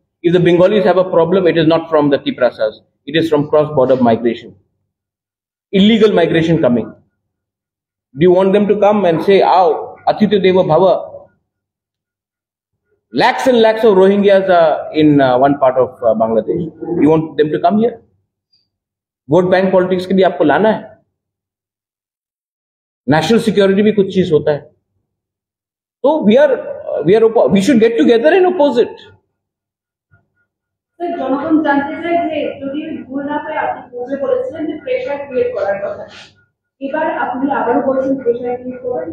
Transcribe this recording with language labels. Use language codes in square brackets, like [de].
[en] If the Bengalis have a problem, it is not from the Tiprasas. It is from cross-border migration. Illegal migration coming. Do you want them to come and say, "Aao, Atitya Deva Bhava"? Lakhs and lakhs of Rohingyas are in one part of Bangladesh. You want them to come here? [hi] Vote bank politics के लिए आपको लाना है? National security भी कुछ चीज होता है. [en] तो we should get together and oppose it. [bn] Sir, জনগণ জানতে চায় যে যদি ভুল না হয়, আপনি পূর্বে বলেছিলেন যে প্রেশার ক্রিয়েট করার কথা. এবার আপনি আবারও বলছেন প্রেশার ক্রিয়েট করবেন.